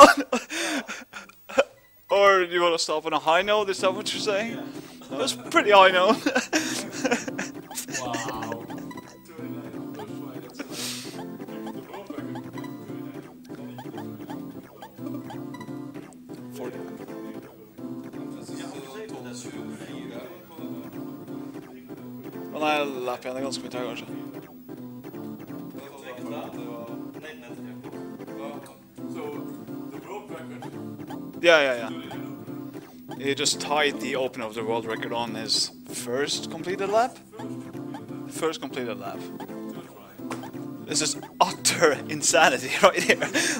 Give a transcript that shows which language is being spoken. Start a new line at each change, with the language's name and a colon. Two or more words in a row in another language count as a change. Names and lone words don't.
English: No, no. Or do you want to stop on a high note? Is that what you're saying? That was pretty high note. Wow.
Norwegian: Nei, lapper igjen. Det er ganske mye tøy, kanskje.
English: Yeah. He just tied the opener of the world record on his first completed lap. First completed lap. This is utter insanity right here.